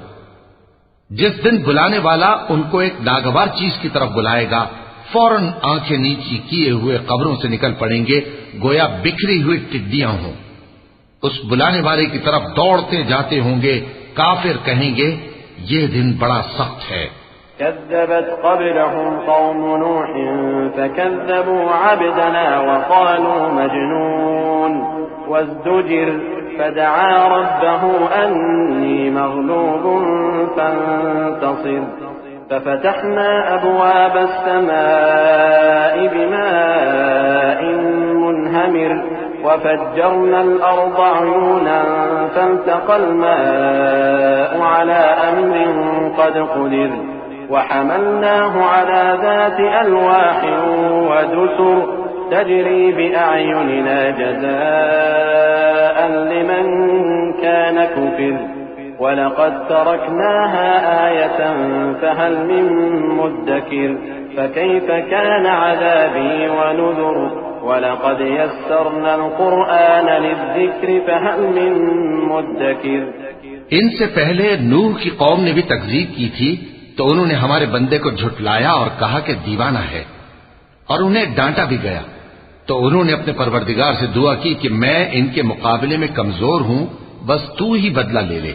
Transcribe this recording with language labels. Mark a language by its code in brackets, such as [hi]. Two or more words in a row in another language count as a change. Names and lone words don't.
[ur] جس دن بلانے والا ان کو ایک ناگوار چیز کی طرف بلائے گا، فوراً آنکھیں نیچی کیے ہوئے قبروں سے نکل پڑیں گے، گویا بکھری ہوئی ٹڈیاں ہوں. اس بلانے والے کی طرف دوڑتے جاتے ہوں گے. کافر کہیں گے، یہ دن بڑا سخت ہے. [ar] كذبت قبلهم قوم نوح فكذبوا عبدنا وقالوا مجنون وازدجر فدعا ربه أني مغلوب فانتصر ففتحنا أبواب السماء بماء منهمر وفجرنا الأرض عيونا فالتقى الماء على أمر قد قدر وحملناه على ذات ألواح ودسر تجري بأعيننا جزاء لمن كان كفر ولقد تركناها آية فهل من مدكر فكيف كان عذابي ونذر ولقد يسرنا القرآن للذكر فهل من مدكر. [ur] ان سے پہلے نوح کی قوم نے بھی تکذیب کی تھی، تو انہوں نے ہمارے بندے کو جھٹلایا اور کہا کہ دیوانہ ہے، اور انہیں ڈانٹا بھی گیا. تو انہوں نے اپنے پروردگار سے دعا کی کہ میں ان کے مقابلے میں کمزور ہوں، بس تو ہی بدلہ لے لے.